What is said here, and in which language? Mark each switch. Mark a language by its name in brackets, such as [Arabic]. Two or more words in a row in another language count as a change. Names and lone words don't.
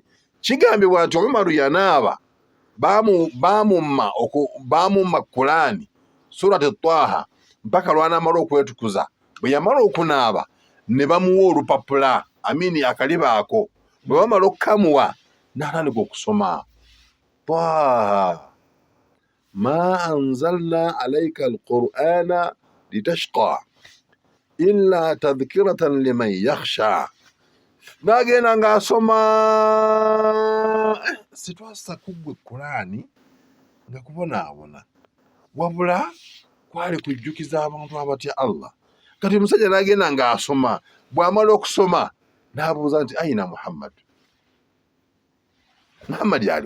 [Ganda] Kigambibwa nti Umaru yanaaba, baamumma Kulaani surati Twaha mpaka lw'anaamala okwetukuza. Bwe yamala okunaaba ne bamuwa olupapula, akaliba ako. Bwe bamala okukamuwa n'atandika okusoma [Arabic] طه ما أنزلنا عليك القرآن لتشقى إلا تذكرة لمن يخشى. [Ganda] N'agenda ng'asoma. Sitwassa kuggwe Kulaani nga kubonaabona, wabula kwali kujjukiza abantu abatya Allah. Kati omusajja n'agenda ng'asoma. Bw'amala okusoma n'abuuza nti ayina Muhammad aliwa?